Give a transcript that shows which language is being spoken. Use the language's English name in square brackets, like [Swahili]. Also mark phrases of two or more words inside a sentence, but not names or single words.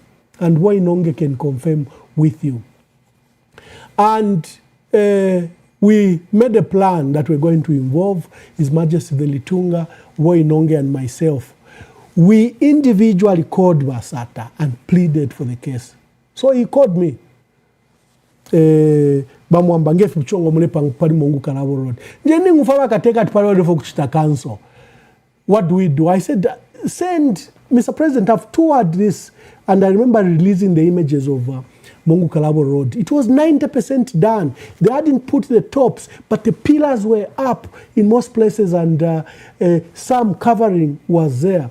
[English] And Wainonge can confirm with you. And we made a plan that we're going to involve His Majesty the Litunga, Wainonge, and myself. We individually called Basata and pleaded for the case. So he called me. [Bemba] Bamwamba ngefu mchongo mule pali Mongu Kalabo Road. Njeni ngufaba kateka tupale wale kuchita cancel. [English] What do we do? I said, send, Mr. President, I've toured this, and I remember releasing the images of Mongu Kalabo Road. It was 90% done. They hadn't put the tops, but the pillars were up in most places, and some covering was there.